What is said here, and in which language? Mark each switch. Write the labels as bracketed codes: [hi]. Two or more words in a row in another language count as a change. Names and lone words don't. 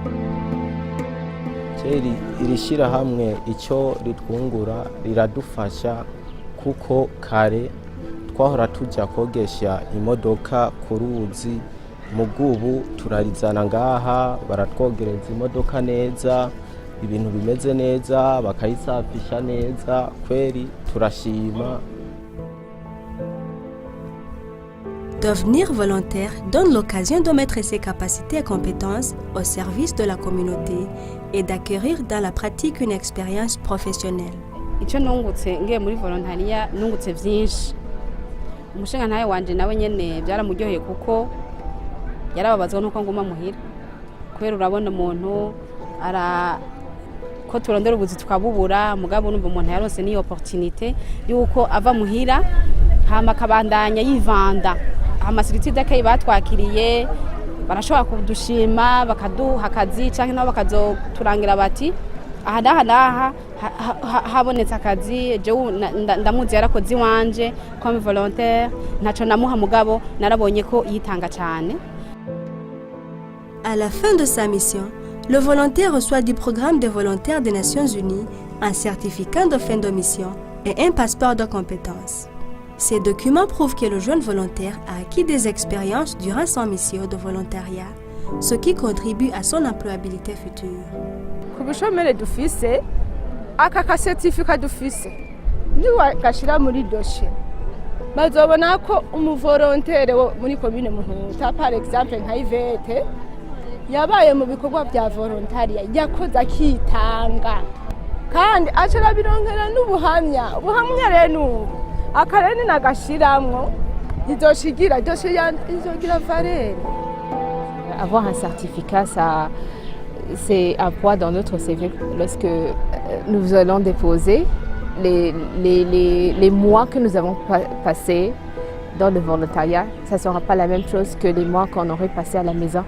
[rn] Iri shirahamwe icyo ritwungura riradufasha kuko kare twahora tujya kogesha imodoka ku ruzi, mu bw'ubu turarizana ngaha baratwogereza imodoka neza, ibintu bimeze neza, bakayisafisha neza, kweri turashima. [fr] Devenir volontaire donne l'occasion de mettre ses capacités et compétences au service de la communauté et d'acquérir dans la pratique une expérience professionnelle. [rn] Icyo nungutse ngiye muri volontariat nungutse byinshi. Umushinga ntaye wanje nawe nyene byaramuryoheye kuko yarababazwa nuko nguma muhira. Kwera urabona umuntu ko turondera ubuzi tukabubura, mugabo numva umuntu yaronse ni opportunité yuko ava muhira hama kabandanya yivanda. Amasiriti dake batwakiriye barashobora kudushima bakaduha akazi canke nabo bakazoturangira bati aha habonetse akazi je ndamuzi yarakoze wanje [fr] comme volontaire [rn] naco namuha mugabo narabonye ko yitanga cyane. [fr] À la fin de sa mission, le volontaire reçoit du programme des volontaires des Nations Unies un certificat de fin de mission et un passeport de compétences. Ces documents prouvent que le jeune volontaire a acquis des expériences durant son mission de volontariat, ce qui contribue à son employabilité future. [rn] Ku bushomere dufise aka certificat dufise niwa gashira muri dossier bazobona ko umuvolontaire wo muri commune Muhuta [fr] par exemple [rn] nka Ivete yabaye mu bikorwa bya volontariat yakoze akitanga kandi acera birongera n'ubuhamya rero akarene nagashiramwo izoshigira dossier izogira valeur. [fr] Avoir un certificat, ça, c'est un poids dans notre CV lorsque nous allons déposer les mois que nous avons passés dans le volontariat. Ça ne sera pas la même chose que les mois qu'on aurait passé à la maison.